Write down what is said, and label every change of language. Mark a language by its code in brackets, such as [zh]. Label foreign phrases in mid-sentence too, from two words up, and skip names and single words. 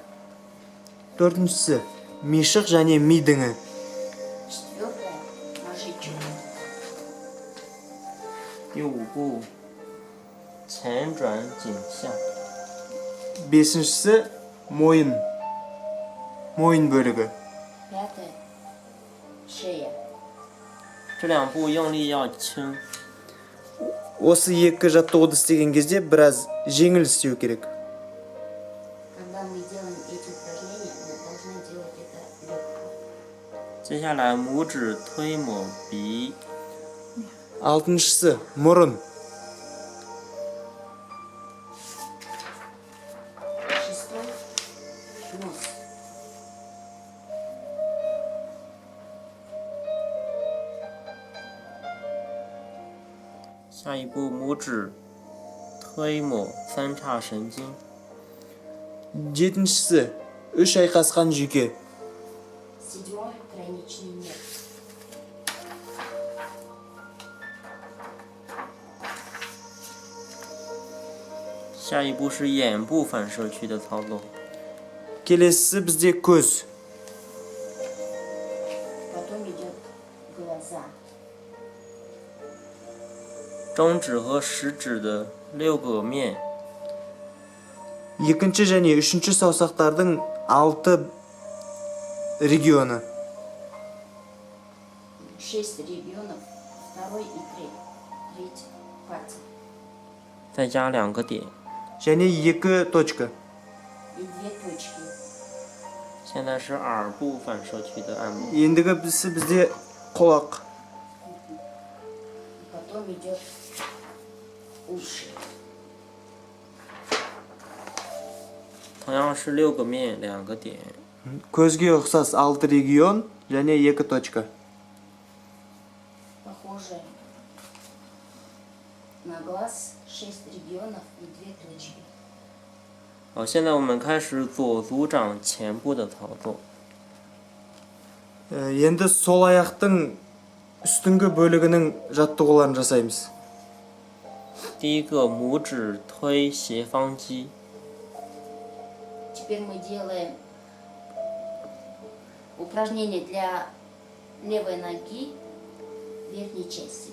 [kk] Төртіншісі мишық және ми діңі. [ru] Четвертое – мозжечок. [zh] 第5步前转颈项， [kk] Бесіншісі мойын бөлігі. [ru] Пятое – шея. [zh] 这2步用力要轻， [kk] Осы екі жаттығуды істеген кезде біраз жеңіл істеу керек. [ru] Когда мы делаем эти упражнения, мы должны делать это легко. [zh] 接下来拇指推抹鼻， [kk] Алтыншысы мұрын. [ru] Шестой – нос. [zh] 下一步，拇指推抹三叉神经。 [kk] Жетіншісі, үш айқасқан жүйке. [ru] Седьмой тройничный нерв. [zh] 下一步是眼部反射区的操作。 [kk] Келесісі бізде көз. [ru] Потом идет глаза. [zh] 中指和食指的6个面 [kk] Екінші және үшінші саусақтардың 6 регионы. [ru] 6 регионов, второй и третий пальцы. [zh] 再加2个点。 [kk] және 2 точка. [ru] И 2 точки. [zh] 现在是耳部反射区的按摩。 [kk] Ендігі бізде құлақ. [ru] Потом идет уши. [zh] 同样是6个面2个点。 [kk] Көзге ұқсас 6 регион және 2 точка. [ru] Похоже на глаз, 6 регионов и 2 точки. [zh] 好，现在我们开始左足掌前部的操作。 [kk] Енді сол аяқтың үстіңгі бөлігінің жаттығуларын жасаймыз. [zh] 第一个，拇指推斜方肌。 [ru] Теперь мы делаем упражнение для левой ноги верхней части.